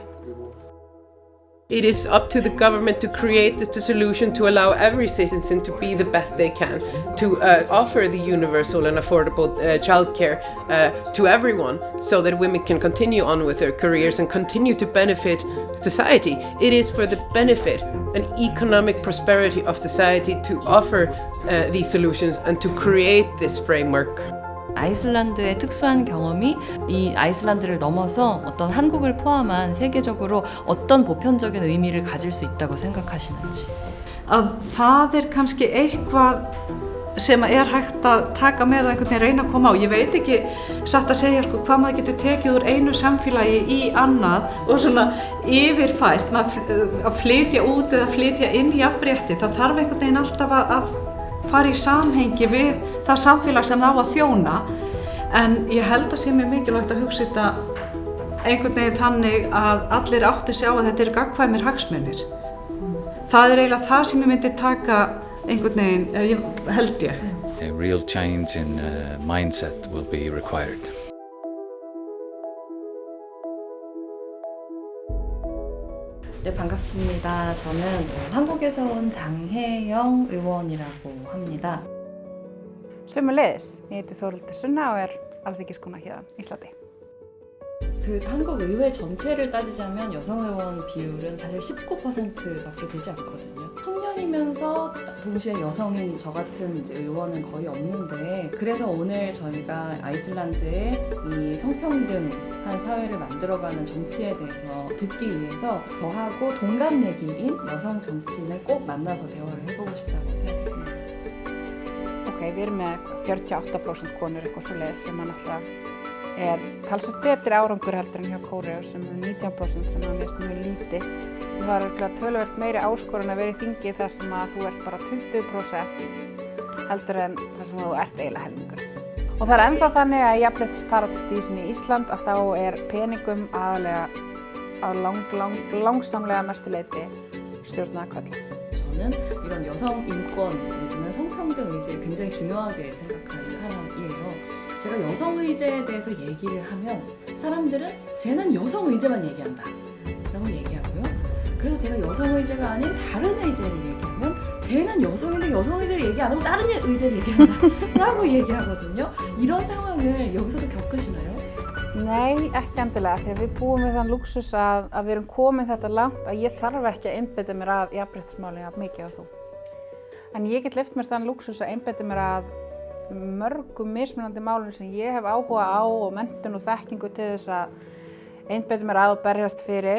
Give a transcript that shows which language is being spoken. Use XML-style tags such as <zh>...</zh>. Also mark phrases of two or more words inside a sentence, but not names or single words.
<en>It is up to the government to create the solution to allow every citizen to be the best they can, to offer the universal and affordable childcare to everyone, so that women can continue on with their careers and continue to benefit society. It is for the benefit and economic prosperity of society to offer these solutions and to create this framework.</en> <ko>아이슬란드의 특수한 경험이 이 아이슬란드를 넘어서 어떤 한국을 포함한 세계적으로 어떤 보편적인 의미를 가질 수 있다고 생각하시는지.</ko> <is>Að það kannski eitthvað sem hægt að taka með og einhvern veginn reyna að koma á. Ég veit ekki satt að segja hvað maður getur tekið úr einu samfélagi í annað og svona yfirfært, að flytja út eða flytja inn í jafnrétti. Það þarf einhvern veginn alltaf að fara í samhengi við það samfélag sem það á að þjóna, en ég held að sé mjög mikilvægt að hugsa þetta einhvern veginn þannig að allir átti sig á að þetta eru gagnkvæmir hagsmunir. Það eiginlega það sem ég myndi taka einhvern veginn, held ég.</is> <en>A real change in mindset will be required.</en> <ko>네, 반갑습니다. 저는 한국에서 온 장혜영 의원이라고 합니다.</ko> <is>Sömuleiðis, ég heiti Þórhildur Sunna og alþingiskona héðan Íslandi.</is> <ko>한국 의회 전체를 따지자면 여성 의원 비율은 사실 19%밖에 되지 않거든요. 청년이면서 동시에 여성인 저 같은 의원은 거의 없는데, 그래서 오늘 저희가 아이슬란드의 이 성평등한 사회를 만들어가는 정치에 대해서 듣기 위해서 저하고 동갑내기인 여성 정치인을 꼭 만나서 대화를 해보고 싶다고 생각했습니다.</ko> <is>Ok, við erum með 48% konur eitthvað svoleiðis sem náttúrulega talsvert betri árangur heldur en hjá Kóreu sem 19% sem mest mjög lítið. Það töluvert meiri áskorun að vera í þingi þar sem að þú ert bara 20% heldur en þar sem þú ert eiginlega helmingur. Og það ennþá þannig að í jafnréttisparadísinni í Ísland að þá peningum aðalega að langsamlega mestu leyti stjórnaði körlum.</is> <ko>저는 이런 여성 인권 내지는 성평등 의제를 굉장히 중요하게 생각하는 사람이에요. 제가 여성 의제에 대해서 얘기를 하면 사람들은 쟤는 여성 의제만 얘기한다 라고 얘기하고요. 그래서 제가 여성 의제가 아닌 다른 의제를 얘기하면 쟤는 여성인데 여성 의제를 얘기 안 하고 다른 의제를 얘기한다 라고 얘기하거든요. 이런 상황을 여기서도 겪으시나요?</ko> <is>Nei, ekki endilega, því að við búum við þann lúksus að við erum komin þetta langt að ég þarf ekki að einbeita mér að jafnréttismálum jafn mikið á þú. En ég get leyft mér þann lúksus að einbeita mér að mörgum mismunandi málum sem ég hef áhuga á og menntun og þekkingu til þess að einbeita mér að og berjast fyrir.</is>